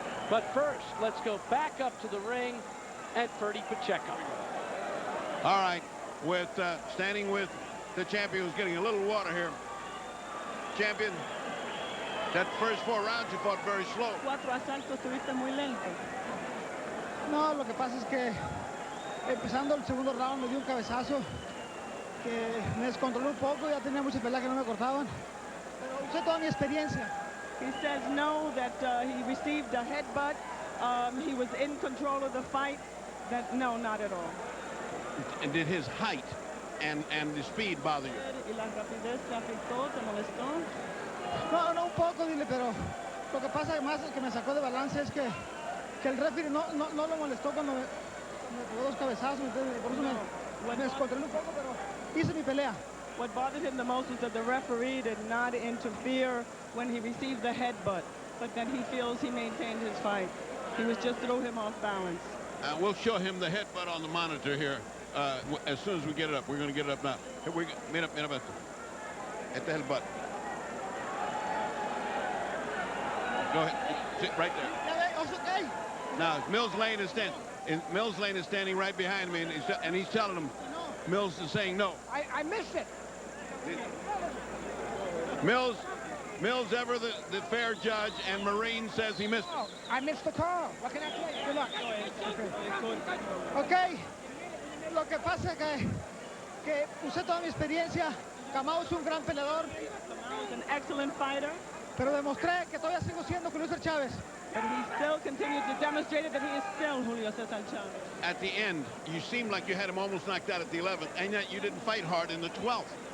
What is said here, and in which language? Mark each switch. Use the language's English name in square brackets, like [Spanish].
[English] But first, let's go back up to the ring and Ferdy Pacheco. All right, with standing with the champion who's getting a little water here. Champion, That first 4 rounds you fought very slow. [Spanish] 4 asaltos estuviste muy lento. No, lo que pasa es que empezando el segundo round me dio un cabezazo que me descontroló un poco, ya tenía muchas peleas que no me cortaban, pero usé toda mi experiencia. [English] He says no, that he received a headbutt. He was in control of the fight. That no, not at all. And did his height and the speed bother you? [Spanish] ¿Y la rapidez te afectó, te molestó? No, un poco, dile, pero lo que pasa más que me sacó de balance es que el referee no lo molestó cuando me pegó 2 cabezazos, entonces, por eso me descontrolé un poco, pero hice mi pelea. [English] What bothered him the most is that the referee did not interfere when he received the headbutt, but that he feels he maintained his fight. He was just threw him off balance. We'll show him the headbutt on the monitor here as soon as we get it up. We're going to get it up now. Here we go. [Spanish] Mira. Este es el butt. [English] Go ahead. Sit right there. Now, Mills Lane is standing right behind me, and he's telling him, Mills is saying no. I missed it. Mills ever the fair judge, and Marine says he missed it. I missed the call. What can I tell you? Good luck. [Spanish] Ok, lo que pasa es que usé toda mi experiencia. Kamau es un gran peleador. [English] Kamau is an excellent fighter. [Spanish] Pero demostré que todavía sigo siendo Julio Cesar Chavez. [English] But he still continued to demonstrate that he is still Julio Cesar Chavez. At the end, you seemed like you had him almost knocked out at the 11th, and yet you didn't fight hard in the 12th.